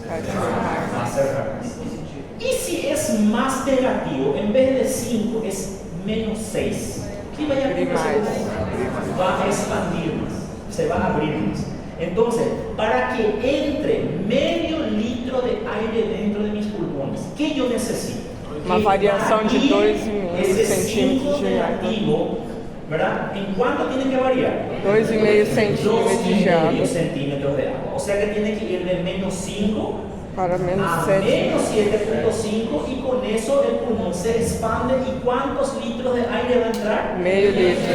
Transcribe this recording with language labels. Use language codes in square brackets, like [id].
[es] Va a cerrar más. Y si es más negativo, en vez de 5 es menos 6, ¿qué va a acontecer? Va a expandir más, se va a abrir más. Entonces, para que entre medio litro de aire dentro de mis pulmones, ¿qué yo necesito? [pt] Uma variação de 2,5 centímetros de água. [es] negativo, ¿verdad? ¿En cuánto tiene que variar? [pt] 2,5 centímetros de água [es] 2,5 centímetros de agua. O sea que tiene que ir de menos 5 [pt] para menos [es] a 7. menos 7,5, y con eso el pulmón se expande. ¿Y cuántos litros de aire va a entrar? Medio litro.